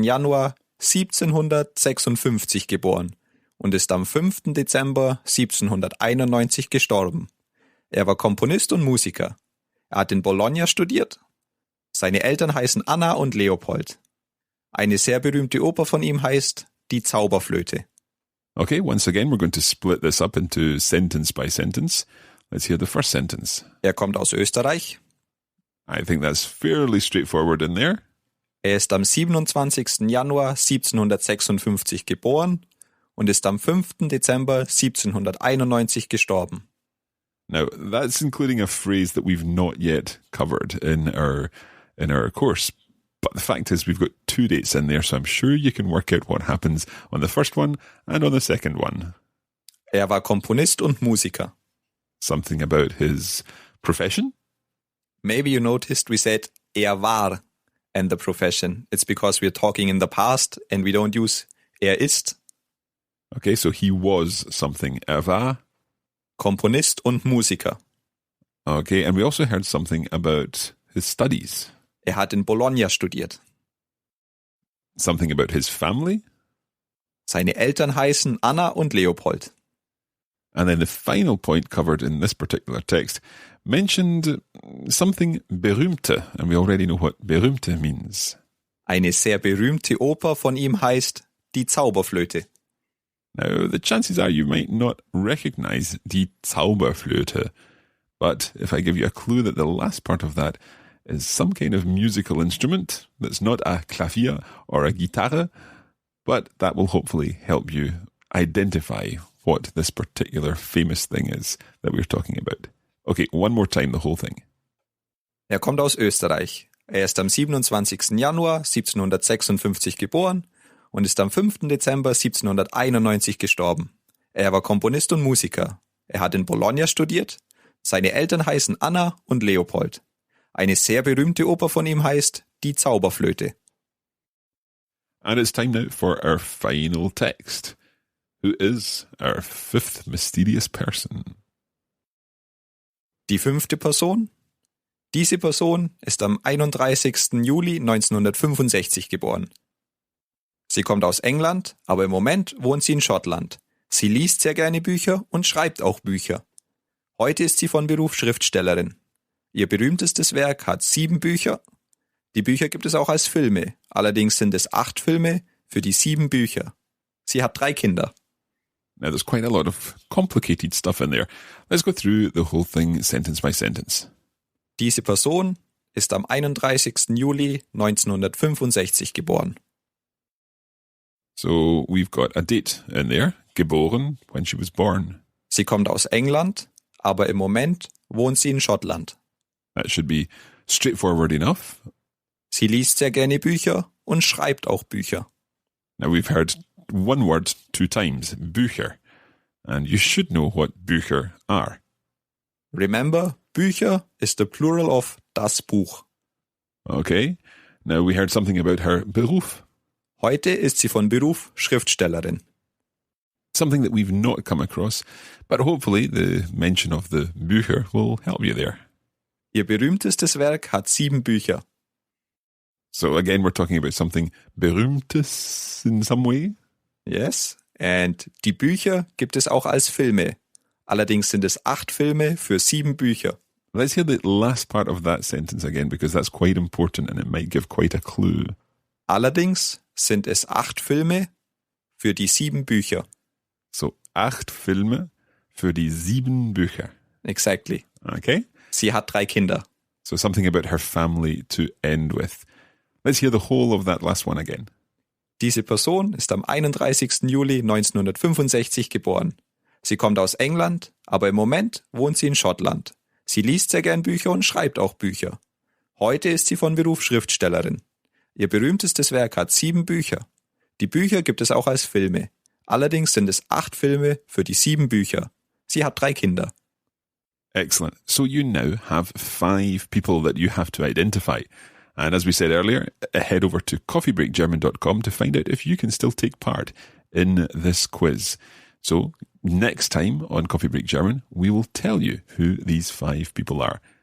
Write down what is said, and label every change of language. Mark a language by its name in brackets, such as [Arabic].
[German] Januar 1756 geboren und ist am 5. Dezember 1791 gestorben. Er war Komponist und Musiker. Er hat in Bologna studiert. Seine Eltern heißen Anna und Leopold. Eine sehr berühmte Oper von ihm heißt Die Zauberflöte. [English] Okay, once again, we're going to split this up into sentence by sentence. Let's hear the first sentence. [German] Er kommt aus Österreich. [English] I think that's fairly straightforward in there. [German] Er ist am 27. Januar 1756 geboren und ist am 5. Dezember 1791 gestorben. [English] Now, that's including a phrase that we've not yet covered in our course. But the fact is we've got 2 dates in there, so I'm sure you can work out what happens on the first one and on the second one. [German] Er war Komponist und Musiker. [English] Something about his profession? Maybe you noticed we said [German] er war [English] and the profession. It's because we're talking in the past and we don't use [German] er ist. [English] Okay, so he was something. [German] Er war. Komponist und Musiker. [English] Okay, and we also heard something about his studies. [German] Er hat in Bologna studiert. [English] Something about his family. [German] Seine Eltern heißen Anna und Leopold. [English] And then the final point covered in this particular text mentioned something berühmte, and we already know what berühmte means. [German] Eine sehr berühmte Oper von ihm heißt Die Zauberflöte. [English] Now, the chances are you might not recognize die Zauberflöte, but if I give you a clue that the last part of that is some kind of musical instrument that's not a clavier or a guitarra, but that will hopefully help you identify what this particular famous thing is that we're talking about. Okay, one more time, the whole thing. [German] Er kommt aus Österreich. Er ist am 27. Januar 1756 geboren und ist am 5. Dezember 1791 gestorben. Er war Komponist und Musiker. Er hat in Bologna studiert. Seine Eltern heißen Anna und Leopold. Eine sehr berühmte Oper von ihm heißt Die Zauberflöte. [English] And it's time now for our final text. Who is our 5th mysterious person? [German] Die 5. Person? Diese Person ist am 31. Juli 1965 geboren. Sie kommt aus England, aber im Moment wohnt sie in Schottland. Sie liest sehr gerne Bücher und schreibt auch Bücher. Heute ist sie von Beruf Schriftstellerin. Ihr berühmtestes Werk hat 7 Bücher. Die Bücher gibt es auch als Filme. Allerdings sind es 8 Filme für die 7 Bücher. Sie hat 3 Kinder. [English] Now, there's quite a lot of complicated stuff in there. Let's go through the whole thing sentence by sentence. [German] Diese Person ist am 31. Juli 1965 geboren. [English] So we've got a date in there, geboren, when she was born. [German] Sie kommt aus England, aber im Moment wohnt sie in Schottland. [English] That should be straightforward enough. [German] Sie liest sehr gerne Bücher und schreibt auch Bücher. [English] Now we've heard one word 2 times, Bücher. And you should know what Bücher are. Remember, Bücher is the plural of das Buch. Okay. Now we heard something about her Beruf. [German] Heute ist sie von Beruf Schriftstellerin. [English] Something that we've not come across, but hopefully the mention of the Bücher will help you there. [German] Ihr berühmtestes Werk hat 7 Bücher. [English] So again, we're talking about something Berühmtes in some way. Yes. [German] Und die Bücher gibt es auch als Filme. Allerdings sind es 8 Filme für 7 Bücher. [English] Let's hear the last part of that sentence again, because that's quite important and it might give quite a clue. [German] Allerdings sind es 8 Filme für die 7 Bücher. [English] So [German] 8 Filme für die 7 Bücher. [English] Exactly. Okay. [German] Sie hat 3 Kinder. [English] So something about her family to end with. Let's hear the whole of that last one again. [German] Diese Person ist am 31. Juli 1965 geboren. Sie kommt aus England, aber im Moment wohnt sie in Schottland. Sie liest sehr gern Bücher und schreibt auch Bücher. Heute ist sie von Beruf Schriftstellerin. Ihr berühmtestes Werk hat 7 Bücher. Die Bücher gibt es auch als Filme. Allerdings sind es 8 Filme für die 7 Bücher. Sie hat 3 Kinder. [English] Excellent. So you now have 5 people that you have to identify. And as we said earlier, head over to coffeebreakgerman.com to find out if you can still take part in this quiz. So next time on Coffee Break German, we will tell you who these 5 people are.